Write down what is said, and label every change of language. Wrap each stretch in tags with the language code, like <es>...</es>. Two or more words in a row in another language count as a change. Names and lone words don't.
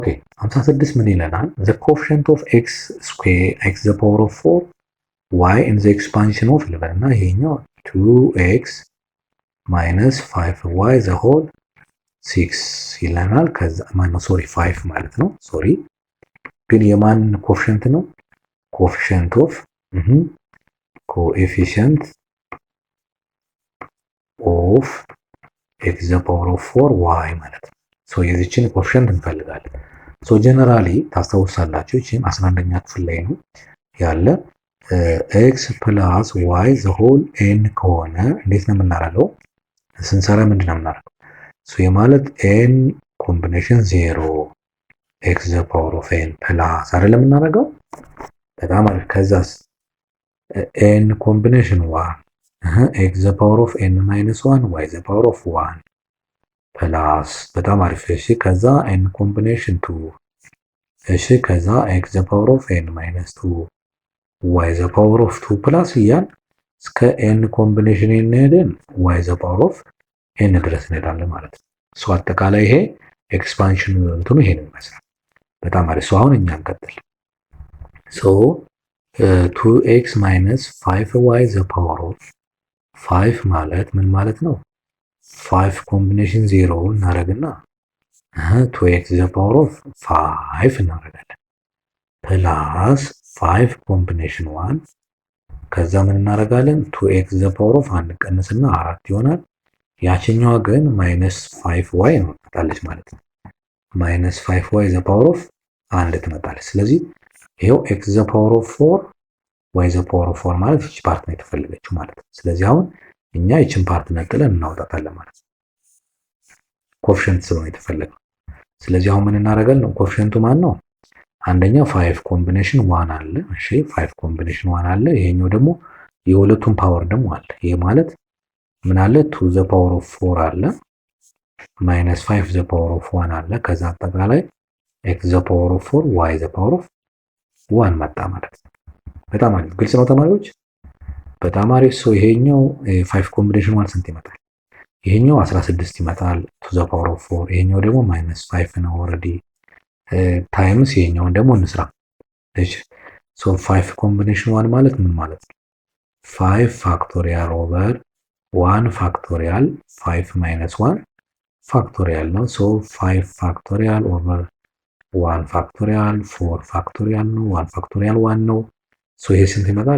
<am>ኦኬ 56 ምን ይለናል?</am> <en>the coefficient of x square x the power of 4 y in the expansion of</en> <am>ልበልና ይሄኛው</am> <en>2x minus 5y the whole 6</en> <am>ይለናል። ከዛ ማነው ሶሪ 5 ማለት ነው። ሶሪ ግን የማን ኮኤፊሽንት ነው?</am> <en>coefficient of coefficient of x the power of 4 y</en> <am>ማለት ነው። ሶ የዚችን ኮኤፊሽንት እንፈልጋለን።</am> <en>so generally</en> <am>ታስታውሳላችሁ እቺም 11ኛ ክፍል ላይ ነው ያለ</am> <en>x plus y the whole n</en> <am>ከሆነ እንዴት ነው የምናደርገው? ስንሰራ ምንድን ነው የምናደርገው? ሶ የማለት</am> <en>n combination 0 x the power of n plus</en> <am>አይደለም የምናደርገው። በጣም አሪፍ። ከዛስ</am> <en>n combination 1 x the power of n minus 1 y the power of 1 plus</en> <am>በጣም አሪፍ። እሺ ከዛ</am> <en>n combination 2 እሺ</en> <am>ከዛ</am> <en>x the power of n minus 2 y the power of 2 plus</en> <am>እያል እስከ</am> <en>n combination</en> <am>እንሄድን</am> <en>y the power of n</en> <am>ድረስ እንሄዳለን ማለት ነው። ሶ አጠቃላይ ይሄ ኤክስፓንሽን እንትኑ ይሄንን ይመስላል። በጣም አሪፍ። ሶ አሁን እኛ እንቀጥል። ሶ</am> <en>2x minus 5y the power of 5</en> <am>ማለት ምን ማለት ነው?</am> <en>5 combination 0</en> <am>እናደርግና</am> <en>2x the power of 5</en> <am>እናደርጋለን</am> <en>plus 5 combination 1</en> <am>ከዛ ምን እናደርጋለን?</am> <en>2x the power of 1</en> <am>ቀንስና 4 ይሆናል። ያችኛዋ ግን</am> <en>minus 5y</en> <am>ነው ትመጣለች ማለት ነው።</am> <en>minus 5y the power of 1</en> <am>ትመጣለች። ስለዚህ ይሄው</am> <en>x the power of 4 y the power of 4</en> <am>ማለት እቺ ፓርት ነው የተፈለገችው ማለት ነው። ስለዚህ አሁን እኛ ይችን ፓርት ነጥለን እናውጣታለን ማለት ነው። ኮኤፊሽንት ስለሆነ የተፈለገው። ስለዚህ አሁን ምን እናደርጋለን? ኮኤፊሽንቱ ማን ነው? አንደኛው</am> <en>5 combination 1</en> <am>አለ። እሺ</am> <en>5 combination 1</en> <am>አለ። ይሄኛው ደግሞ የሁለቱም ፓወር ደግሞ አለ። ይሄ ማለት ምን አለ?</am> <en>2 the power of 4</en> <am>አለ</am> <en>minus 5 the power of 1</en> <am>አለ። ከዛ አጠቃላይ</am> <en>x the power of 4 y the power of 1</en> <am>መጣ ማለት ነው። በጣም አሪፍ። ግልጽ ነው ተማሪዎች? በጣም አሪፍ። ሶ ይሄኛው</am> <en>5 combination 1</en> <am>ስንት ይመጣል? ይሄኛው 16 ይመጣል</am> <en>2 the power of 4።</en> <am>ይሄኛው ደግሞ ማይነስ 5 ነው</am> <en>already times</en> <am>ይሄኛውን ደግሞ እንስራ። እሺ ሶ</am> <en>5 combination 1</en> <am>ማለት ምን ማለት ነው?</am> <en>5 factorial over 1 factorial 5 minus 1 factorial</en> <am>ነው። ሶ</am> <en>5 factorial over 1 factorial 4 factorial</en> <am>ነው። 1 ፋክቶሪያል 1 ነው። ሶ ይሄ ስንት ይመጣል?</am>